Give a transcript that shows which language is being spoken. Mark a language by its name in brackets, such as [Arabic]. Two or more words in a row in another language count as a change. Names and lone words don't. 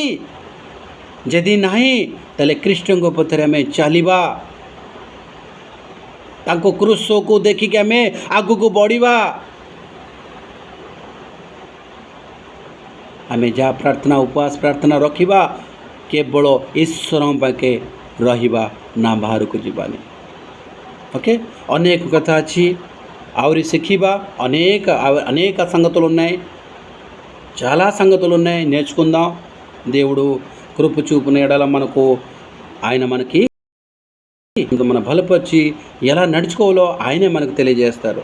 [Odia] ଯଦି ନାହିଁ ତାହେଲେ ଖ୍ରୀଷ୍ଟଙ୍କ ପଥରେ ଆମେ ଚାଲିବା, ତାଙ୍କ କ୍ରୁଶକୁ ଦେଖିକି ଆମେ ଆଗକୁ ବଢ଼ିବା। ଆମେ ଯାହା ପ୍ରାର୍ଥନା, ଉପବାସ ପ୍ରାର୍ଥନା ରଖିବା କେବଳ ଈଶ୍ୱରଙ୍କ ପାଖେ ରହିବା, ନା ବାହାରକୁ ଯିବାନି। [Telugu] ఓకే, అనేక కథ ଅଛି, [Odia] ଆହୁରି ଶିଖିବା, [Telugu] అనేక సంగతులు ఉన్నాయి, చాలా సంగతులు ఉన్నాయి, నేర్చుకుందాం। దేవుడు కృప చూపున ఎడల మనకు ఆయన మనకి మన బలపరిచి ఎలా నడుచుకోవాలో ఆయనే మనకు తెలియజేస్తారు।